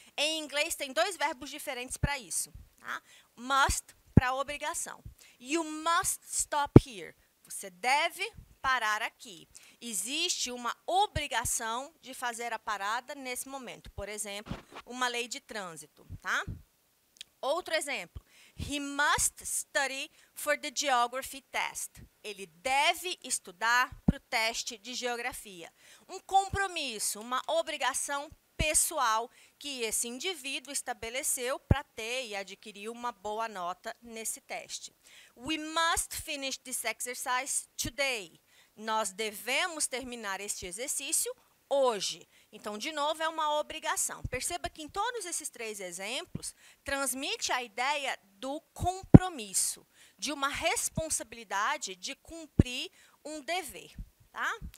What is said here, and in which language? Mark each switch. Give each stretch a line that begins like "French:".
Portuguese: Em inglês, tem dois verbos diferentes para isso. Tá? Must, para obrigação.
English: You must stop here.
Portuguese: Você deve parar aqui. Existe uma obrigação de fazer a parada nesse momento. Por exemplo, uma lei de trânsito. Tá? Outro exemplo.
English: He must study for the geography test.
Portuguese: Ele deve estudar para o teste de geografia. Um compromisso, uma obrigação pessoal que esse indivíduo estabeleceu para ter e adquirir uma boa nota nesse teste.
English: We must finish this exercise today.
Portuguese: Nós devemos terminar este exercício hoje. Então, de novo, é uma obrigação. Perceba que em todos esses três exemplos, transmite a ideia do compromisso, de uma responsabilidade de cumprir um dever. Tá?